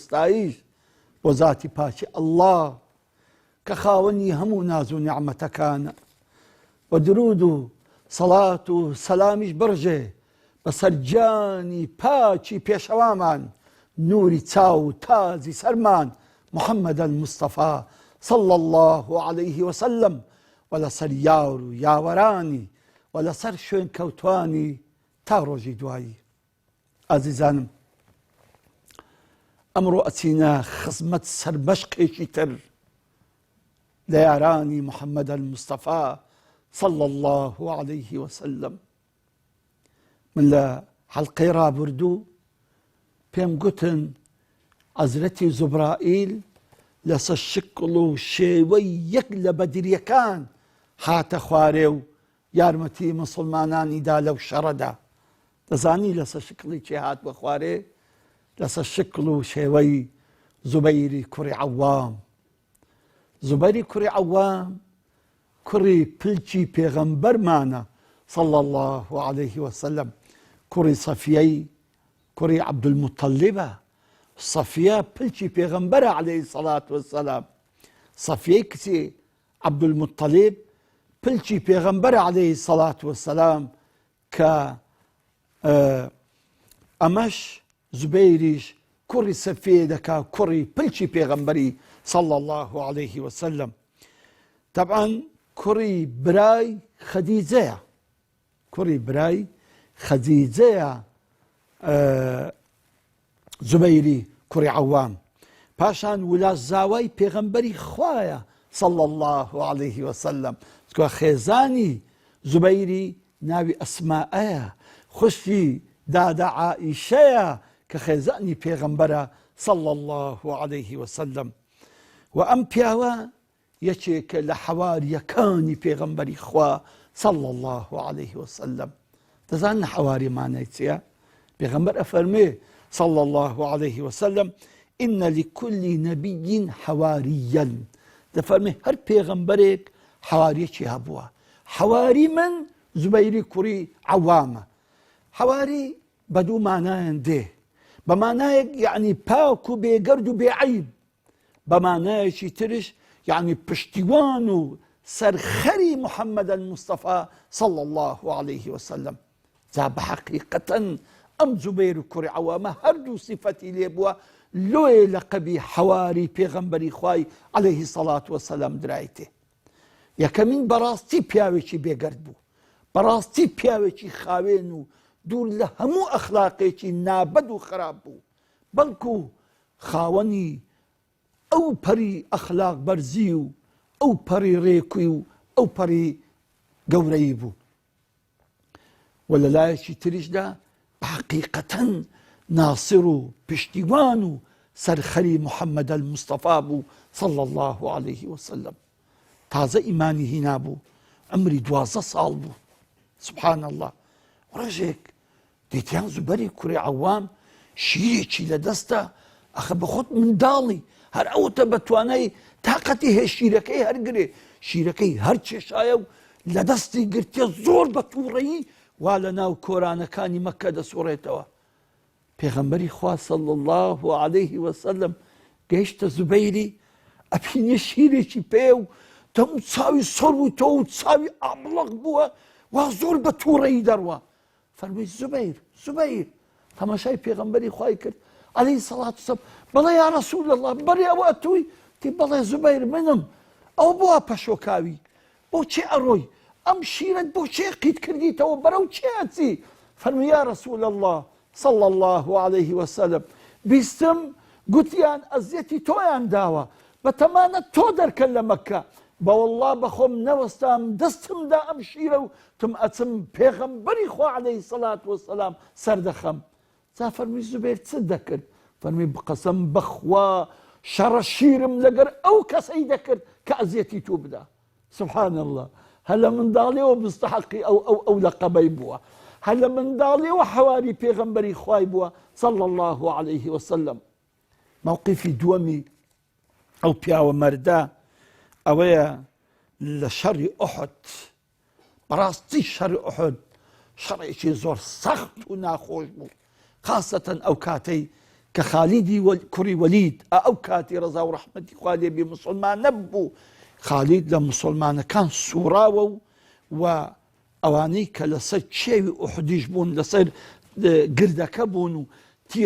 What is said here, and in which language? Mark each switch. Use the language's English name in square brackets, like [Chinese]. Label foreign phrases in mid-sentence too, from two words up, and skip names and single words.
[Central Kurdish] ستایش بۆ زاتی پاکی ئەڵڵا کە خاوەنی هەموو ناز و نیعمەتەکانە، و درود و سەڵات و سەلامیش بڕژێ بەسەر جانی پاکی پێشەوامان، نوری چاو و تازی سەرمان محەممەد المستەفا [Arabic] صلى الله عليه وسلم، [Central Kurdish] و لەسەر یار و یاوەرانی و لەسەر شوێن کەوتوانی تا ڕۆژی دوایی. ئازیزانم، ئەمڕۆ ئەچینە خزمەت سەربەشقێکی تر لە یارانی محەممەد المستەفا [Arabic] صلى الله عليه وسلم. [Central Kurdish] من لە حەڵقەی ڕابردوو پێم گوتن حەزرەتی جوبرائیل لەسەر شکڵ و شێوەی یەک لە بەدریەکان هاتە خوارێ و یارمەتی مسلمانانیدا لەو شەڕەدا. دەزانی لەسەر شکڵی چێ هات بە خوارێ؟ لەسەر شکڵ و شێوەی زوبەیری کوڕی عەوام. زوبەیری کوڕی عەوام کوڕی پلکی پێغەمبەرمانە [Arabic] صلى الله عليه وسلم، [Central Kurdish] کوڕی سەفیەی کوڕی عەبدولموتەلیبە. سەفیە پلکی پێغەمبەرە [Arabic] عەلەیهی سەڵات وەسەلام. [Central Kurdish] سەفیەی کچی عەبدولموتەلیب پلکی پێغەمبەرە [Arabic] عەلەیهی سەڵات وەسەلام، [Central Kurdish] کە ئەمەش زوبەیریش کوڕی سەفیە دەکا کوڕی پلکی پێغەمبەری [Arabic] صلى الله عليه وسلم. [Central Kurdish] طبعا کوڕی برای خەدیجەیە، کوڕی برای خەدیجەیە زوبەیری کوڕی عەوام. پاشان ولاژاوای پێغەمبەری خوایە [Arabic] صلى الله عليه وسلم. [Central Kurdish] خێزانی زوبەیری ناوی ئەسمائەیە، خوشکی دادا عائیشەیە کە خێزانی پێغەمبەرە [Arabic] صلى الله عليه وسلم. [Central Kurdish] و ئەم پیاوە یەکێکە لە حەواریەکانی پێغەمبەری خوا [Arabic] صلى الله عليه وسلم. [Central Kurdish] دەزانن حەواری مانای چییە؟ پێغەمبەر ئەفەرمێ [Arabic] صلى الله عليه وسلم: إن لكل نبي حواريا. [Central Kurdish] دەفەرمێ هەر پێغەمبەرێک حەواریەکی هەبووە. حەواری من زوبەیری کوڕی عەوامە. حەواری بە دوو مانایان دێ، بە مانایەک یعنی پاک و بێگەرد و بێعەیب، بە مانایەکی ترش یعنی پشتیوان و سەرخەری محەممەد المستەفا [Arabic] صلى الله عليه وسلم. [Central Kurdish] جا بە حەقیقەتەن ئەم زوبەیر کوڕی عەوامە هەردوو سیفەتی لێ بووە، لۆیە لەقەبی حەواری پێغەمبەری خوای [Arabic] عەلەیهی سەڵات وەسەلام [Central Kurdish] درایتێ. یەکەمین بەڕاستی پیاوێکی بێگەرد بوو، بەڕاستی پیاوێکی خاوێن و دوور لە هەموو ئەخلاقێکی نابەد و خراپ بوو، بەڵکو خاوەنی ئەو پەری ئەخلاق بەرزی و ئەو پەری ڕێکوی و ئەو پەری گەورەی بوو. و لە لایەکی تریشدا حقیقەتەن ناصر و پشتیوان و سەرخەری محەممەد المستەفا بوو [Arabic] صلى الله عليه وسلم. [Central Kurdish] تازە ئیمانی هینا بوو، ئەمری 12 ساڵ بوو. [Arabic] سبحان الله. [Central Kurdish] ڕۆژێک دیتیان زوبەری کوڕی عەوام شیرێکی لە دەستە، ئەخە بە خۆت منداڵی هەر ئەوتە بەتوانای تاقەتی هەیە شیرەکەی هەرگرێ، شیرەکەی هەر چێشایە و لە دەستی گرتێ زۆر بە تووڕەیی وا لە ناو کۆرانەکانی مەکە دەسوڕێتەوە. پێغەمبەری خوا [Arabic] صلى الله عليه وسلم [Central Kurdish] گەیشتە زوبەیری، ئەبینێ شیرێکی پێ و دەموو چاوی سۆر بوویتەوە و چاوی ئابڵق بووە، وا زۆر بە تووڕەیی دەڕوە. فەرمووی زوبەیر زوبەیر، تەماشای پێغەمبەری خوای کرد [Arabic] عەلەیهی سەڵات وسەلام. [Central Kurdish] بەڵێ [Arabic] یا ڕەسوول الله، [Central Kurdish] بەڕێ ئەوە توی؟ تی بەڵێ زوبەیر منم. ئەو بۆە پەشۆکاوی، بۆچی ئەڕۆی؟ ئەم شیرت بۆ چێ قیت کردیتەوە بەرەو چێچی فەرمووی [Arabic] یا رەسوول الله صلى الله عليه وسلم [Central Kurdish] بیستم گوتیان ئەزیەتی تۆیان داوە بەتەمانە تۆ دەرکەن لە مەککە بەوەڵڵا بەخۆم نەوەستام دەستمدا ئەم شیرە و تم ئەچم پێغەمبەری خوا عەلەیهی [Arabic] سەڵات وەسەلام [Central Kurdish] سەردەخەم جا فەرمووی زوبەیر چ دەکرد فەرمووی بقەسەم بەخوا شەڕە شیرم لەگەر ئەو کەسەی دەکرد کە ئەزیەتی تۆ بدا [Arabic] سبحان الله [Central Kurdish] هەر لە منداڵیەوە مستحەقی ئەو لەقەبەی بووە هەر لە منداڵیەوە حەواری پێغەمبەری خوای بووە [Arabic] صلى الله عليه وسلم [Central Kurdish] موقفی دووەمی ئەو پیاوە مەردە ئەوەیە لە شەڕی ئوحود بەڕاستی شەڕی ئوحود شەڕێکی زۆر سەخت و ناخۆش بوو خاصەتەن ئەو کاتەی کە خالیدی کوڕی وەلید ئەو کاتی ڕەزا و ڕەحمەتی خوا لێبێ موسڵمان نەبوو خالید لە موسڵمانەکان سووڕاوە و ئەوانەی کە لەسەر چێوی ئوحودیش بوون لەسەر گردەکە بوون و تیر